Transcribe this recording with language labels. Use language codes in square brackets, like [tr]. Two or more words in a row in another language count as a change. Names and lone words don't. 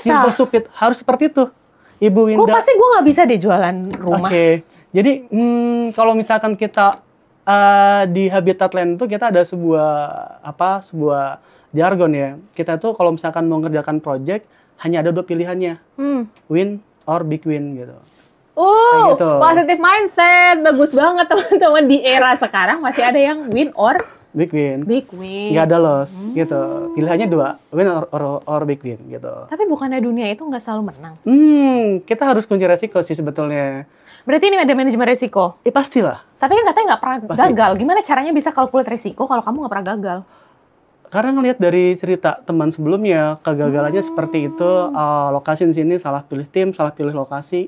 [en] Simple stupid, [id] harus seperti itu. Ibu Winda. Kok pasti gue nggak bisa deh jualan rumah. Oke. Jadi kalau misalkan kita di Habitat Land itu kita ada sebuah jargon ya. Kita tuh kalau misalkan mau ngerjakan project hanya ada 2 pilihannya. [en] Win or big win gitu. Gitu. Positive mindset. [id] Bagus banget teman-teman, di era sekarang masih ada yang [en] win or big win. Big win. [id] Nggak ada loss gitu. Pilihannya 2, [en] win or big win gitu. [id] Tapi bukannya dunia itu nggak selalu menang? Kita harus kunci resiko sih sebetulnya. Berarti ini ada manajemen resiko? Pastilah. Tapi kan katanya nggak pernah gagal. Gimana caranya bisa calculate resiko kalau kamu nggak pernah gagal? Karena ngelihat dari cerita teman sebelumnya, kegagalannya seperti itu, lokasi di sini salah pilih tim, salah pilih lokasi.